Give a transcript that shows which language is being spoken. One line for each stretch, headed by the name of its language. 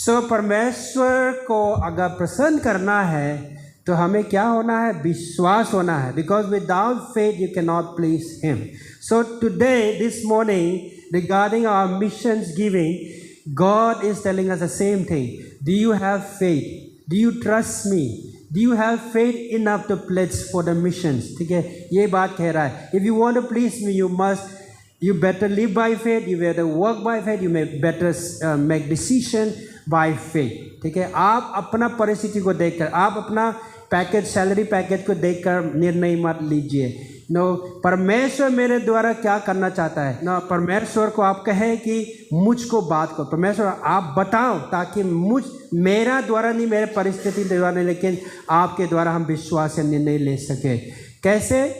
Hindi: परमेश्वर को अगर प्रसन्न करना है तो हमें क्या होना है? विश्वास होना है,
English: Because without faith you can not please him. So today this morning regarding our missions giving, God is telling us the same thing. Do you have faith? Do you trust me? Do you have faith enough to pledge for the missions?
Hindi: ठीक है, ये बात कह रहा है.
English: If you want to please me, you better live by faith. You better work by faith. You may better make decision by faith.
Hindi: ठीक है, आप अपना परिस्थिति को देखकर, आप अपना पैकेज, सैलरी पैकेज को देखकर निर्णय मत लीजिए. नो, परमेश्वर मेरे द्वारा क्या करना चाहता है. नो, परमेश्वर को आप कहें कि मुझको बात को, परमेश्वर आप बताओ, ताकि मेरा द्वारा नहीं, मेरे परिस्थिति द्वारा नहीं, लेकिन आपके द्वारा हम विश्वास से निर्णय ले सके. कैसे?